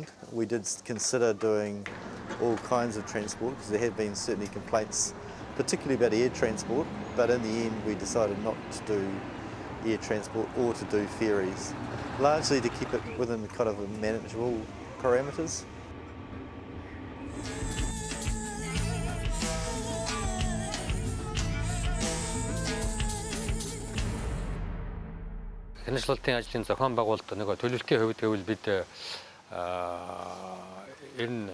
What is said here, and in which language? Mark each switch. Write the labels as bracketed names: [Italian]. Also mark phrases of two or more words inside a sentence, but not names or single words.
[English] We did consider doing all kinds of transport because there had been certainly complaints, particularly about air transport, but in the end we decided not to do air transport or to do ferries, largely to keep it within kind of a manageable parameters. [Mongolian] Хяналтын ажлын зохион байгуулалт нэг төлөвлөлтийн хувьд гэвэл бид энэ